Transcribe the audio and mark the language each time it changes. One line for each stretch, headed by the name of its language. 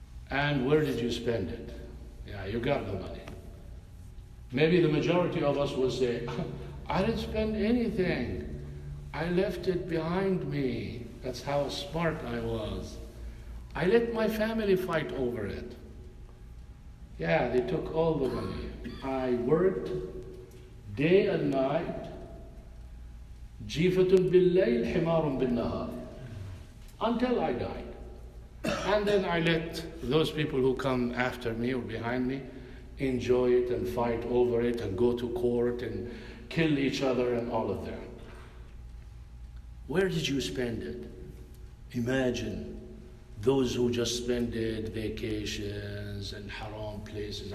English: And where did you spend it? Yeah, you got the money. Maybe the majority of us will say, I didn't spend anything. I left it behind me. That's how smart I was. I let my family fight over it. Yeah, they took all the money. I worked day and night.
Arabic: جيفة بالليل حمار بالنهار.
English: Until I died. And then I let those people who come after me or behind me enjoy it and fight over it and go to court and kill each other and all of that. Where did you spend it? Imagine those who just spend it vacations and haram places.